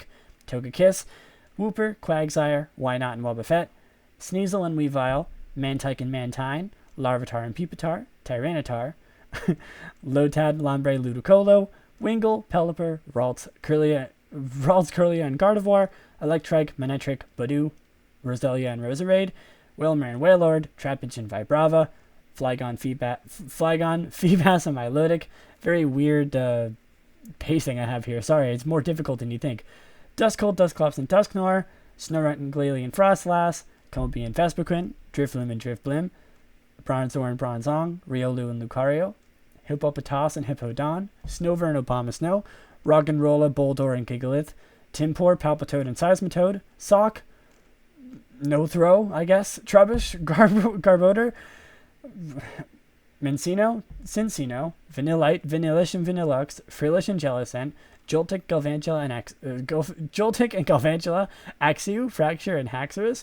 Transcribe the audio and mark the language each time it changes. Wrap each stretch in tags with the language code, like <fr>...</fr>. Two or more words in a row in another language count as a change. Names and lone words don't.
<en>Togekiss, Wooper, Quagsire, Wynaut and Wobbuffet, Sneasel and Weavile, Mantike and Mantine, Larvitar and Pupitar, Tyranitar, Lotad, Lombre, Ludicolo, Wingull, Pelipper, Ralts, Kirlia, and Gardevoir, Electrike, Manectric, Badoo, Roselia and Roserade, Wailmer and Wailord, Trapinch and Vibrava, Flygon, Feebas, and Milotic. Very weird pacing I have here. Sorry, it's more difficult than you think. Duskull, Dusclops, and Dusknoir, Snorunt and Glalie and Frostlass, Combi and Vespiquen, Drifloon and Drifblim, Bronzor and Bronzong, Riolu and Lucario, Hippopotas and Hippowdon, Snover and Abomasnow, Roggenrola, Boldore and Gigalith, Timpor, Palpitoad and Seismitoad, Sock, No Throw, I guess, Trubbish, Garbodor, Mincino, Cincino, Vanillite, Vanillish and Vanillux, Frillish and Jellicent, Joltik, Galvantula and Galvantula, Axew, Fracture and Haxorus,</en>